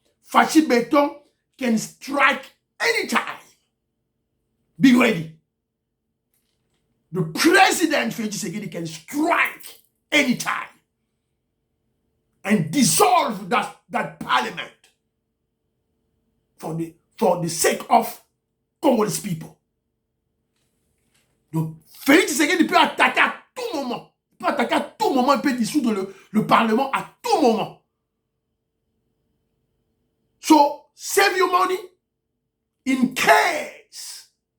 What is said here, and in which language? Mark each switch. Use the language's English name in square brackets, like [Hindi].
[English] Fachi Béton can strike anytime. Be ready. The president Félix Tshisekedi can strike anytime and dissolve that parliament for the sake of Congolese people. [French] Donc Félix Tshisekedi peut attaquer à tout moment. Il peut attaquer à tout moment, il peut dissoudre le parlement à tout moment. [English] So, save your money in case.